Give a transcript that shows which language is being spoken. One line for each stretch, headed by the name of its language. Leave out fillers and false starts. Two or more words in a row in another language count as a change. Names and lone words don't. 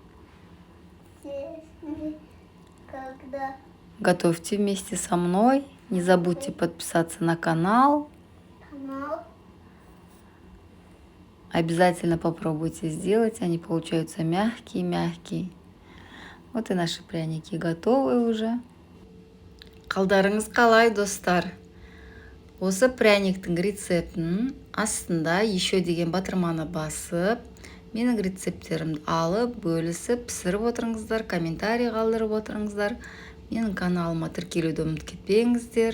Russian: Готовьте вместе со мной. Не забудьте подписаться на канал. Обязательно попробуйте сделать. Они получаются мягкие-мягкие. Вот и наши пряники готовы уже.
Kazakh: Қалдарыңыз қалай, достар? Осы пряниктің рецептін астында еще деген батырманы басып, менің рецепттерімді алып, бөлісіп, пісіріп отырыңыздар, комментарий қалдырып отырыңыздар. Менің каналыма тіркелуді ұмытып кетпеңіздер.